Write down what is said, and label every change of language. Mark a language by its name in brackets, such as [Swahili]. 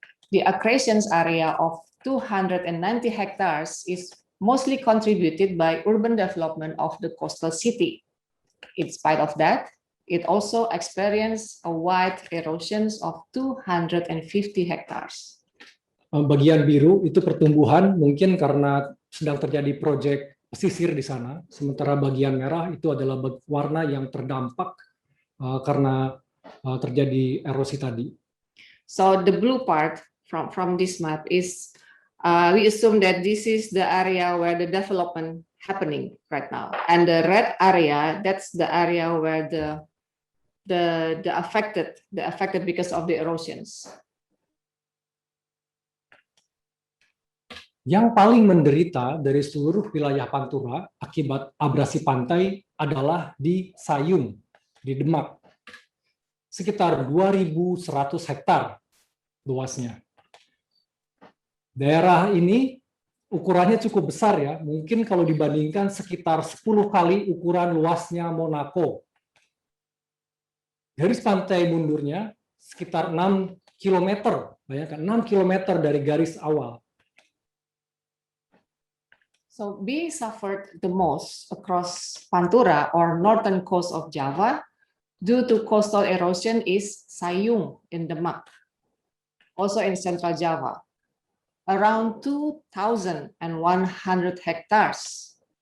[English] The accretions area of 290 hectares is mostly contributed by urban development of the coastal city. In spite of that, it also experienced a wide erosions of 250 hectares. [Indonesian] Bagian biru itu pertumbuhan mungkin karena sedang terjadi proyek pesisir di sana, sementara bagian merah itu adalah warna yang terdampak karena terjadi erosi tadi. [English] So the blue part from this map is we assume that this is the area where the development happening right now, and the red area, that's the area where the affected because of the erosions. [Indonesian] Yang paling menderita dari seluruh wilayah Pantura akibat abrasi pantai adalah di Sayung, di Demak. Sekitar 2.100 hektar luasnya. Daerah ini ukurannya cukup besar ya, mungkin kalau dibandingkan sekitar 10 kali ukuran luasnya Monaco. Garis pantai mundurnya sekitar 6 km, bayangkan 6 km dari garis awal. [English] So being suffered the most across Pantura or northern coast of Java due to coastal erosion is Sayung in Demak, also in central Java, around 2,100 hectares.